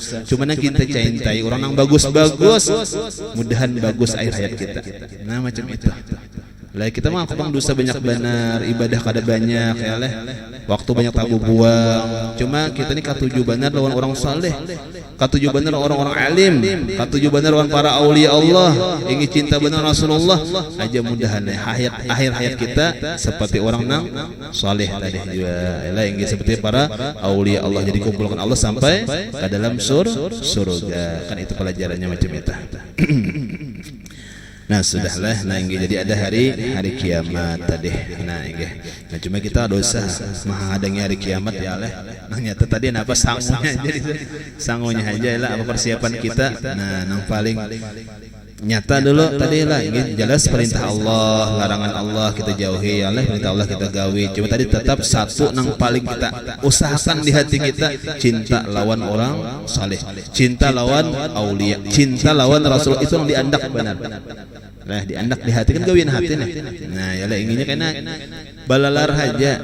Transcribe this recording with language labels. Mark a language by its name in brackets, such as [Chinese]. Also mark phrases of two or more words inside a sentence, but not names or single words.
[Banjar] Cuma yang kita cintai orang yang bagus-bagus, mudahan bagus akhir hayat kita. Nah macam itu. Lah kita mah kupang dosa banyak benar, ibadah kada banyak ya leh. Waktu banyak tabu buang. Cuma kita ini katuju benar lawan orang saleh. Katuju benar orang-orang alim, katuju benar lawan para aulia Allah, ingin cinta benar Rasulullah. Aja mudahan akhir hayat kita seperti orang nang saleh tadi juga. Lah ingin seperti para aulia Allah, jadi kumpulkan Allah sampai ke dalam surga. Kan itu pelajarannya macam itu. Nah sudahlah, nah inggih jadi ada hari kiamat tadi. Nah inggih. Nah cuma kita dosa menghadapi hari kiamat ya Allah. Nah nyata tadi apa sangunya jadi sangunya aja lah apa persiapan kita. Nah yang paling nyata dulu tadi lah ingin jelas perintah Allah, larangan Allah kita jauhi ya Allah, perintah Allah kita gawi. Cuma tadi tetap satu yang paling kita usahakan di hati kita, cinta lawan orang saleh, cinta lawan aulia, cinta lawan Rasul, itu yang diandak benar. Nah diandak di hati kan gawian hati nih. Nah ya lah inginnya kena balalar aja.